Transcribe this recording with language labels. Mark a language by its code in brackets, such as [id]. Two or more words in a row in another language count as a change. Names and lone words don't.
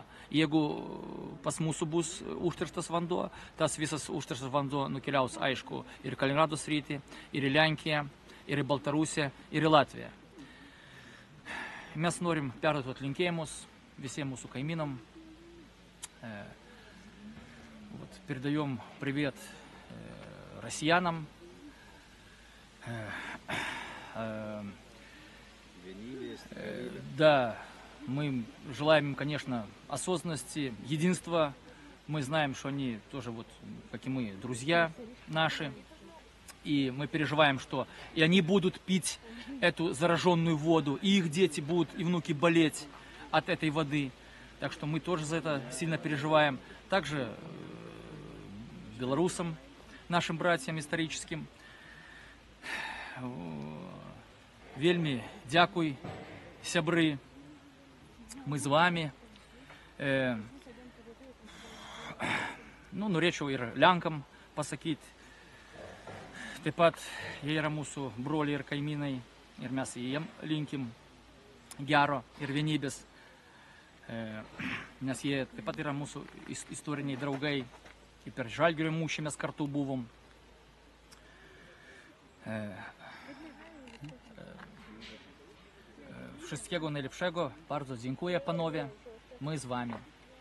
[lt] Jeigu pas mūsų bus užterštas vanduo, tas visas užterštas vanduo nukeliaus, aišku, ir į Kaliningrado sritį, ir į Lenkiją, ir į Baltarusiją, ir į Latviją. Mes norim perduoti linkėjimus visiems mūsų kaimynam. [ru] Передаем привет россиянам, да, мы желаем им, конечно, осознанности, единства. Мы знаем, что они тоже, вот, как и мы, друзья наши. И мы переживаем, что и они будут пить эту зараженную воду, и их дети будут, и внуки болеть от этой воды. Так что мы тоже за это сильно переживаем. Также белорусам, нашим братьям историческим. [be] Вельми дякуй, сябры, мы з вами. [lt] Norėčiau ir Lenkam pasakyti, taip pat jie yra mūsų broliai ir kaimynai ir mes jiem linkim gero ir vienybės, nes jie taip pat yra mūsų istoriniai draugai, i per Žalgirio mūšį mes kartu buvom. [pl] Wszystkiego najlepszego, bardzo dziękuję panowie, my z wami.